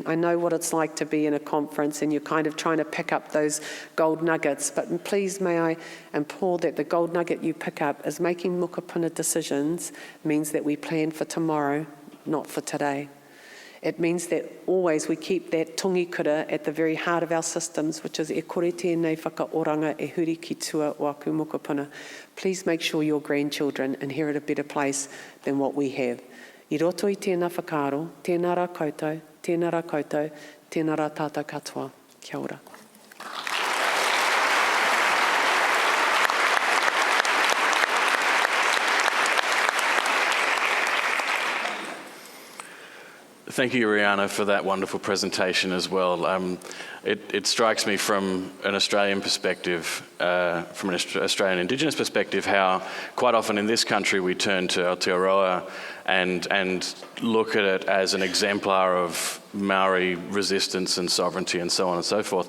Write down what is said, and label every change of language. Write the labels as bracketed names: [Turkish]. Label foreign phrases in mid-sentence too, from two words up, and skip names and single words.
[English] I know what it's like to be in a conference and you're kind of trying to pick up those gold nuggets, but please may I implore that the gold nugget you pick up is making mukapuna decisions means that we plan for tomorrow, not for today. It means that always we keep that tongikura at the very heart of our systems, which is [Māori] e kore tēnei whakaoranga e huri ki tua o aku mokopuna. [English] Please make sure your grandchildren inherit a better place than what we have. [Māori] I roto i tēnā whakaaro, tēnā rā koutou, tēnā rā koutou, tēnā rā tātou katoa. Kia ora. [English] Thank you, Rihanna, for that wonderful presentation as well. It strikes me from an Australian perspective, from an Australian Indigenous perspective, how quite often in this country we turn to Aotearoa and look at it as an exemplar of Maori resistance and sovereignty and so on and so forth.